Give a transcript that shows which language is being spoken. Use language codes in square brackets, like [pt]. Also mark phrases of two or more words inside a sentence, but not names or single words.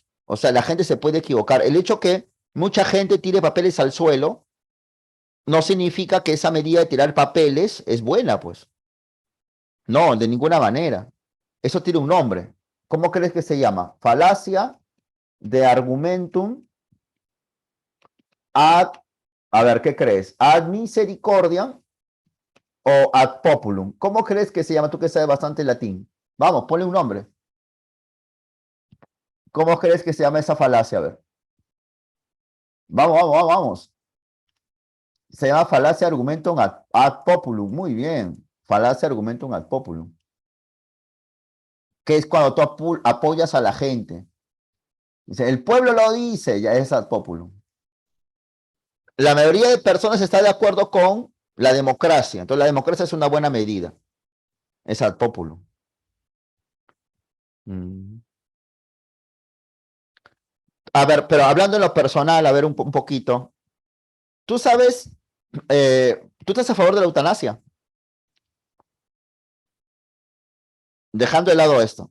[es] O sea, la gente se puede equivocar. El hecho que mucha gente tire papeles al suelo no significa que esa medida de tirar papeles es buena, pues. No, de ninguna manera. Eso tiene un nombre. ¿Cómo crees que se llama? Falacia de [la] argumentum ad, [es] a ver, ¿qué crees? [la] Ad misericordia o ad populum. [es] ¿Cómo crees que se llama? Tú que sabes bastante latín. Vamos, ponle un nombre. ¿Cómo crees que se llama esa falacia? A ver. Vamos, vamos, vamos, vamos. Se llama falacia [la] argumentum ad populum. [es] Muy bien. [la] Falacia argumentum ad populum. [es] Que es cuando tú apoyas a la gente. Dice, el pueblo lo dice, ya es [la] ad populum. [es] La mayoría de personas está de acuerdo con la democracia. Entonces la democracia es una buena medida. [la] Es ad populum. Mm. [es] A ver, pero hablando en lo personal, a ver un poquito. Tú sabes, tú estás a favor de la eutanasia, dejando de lado esto.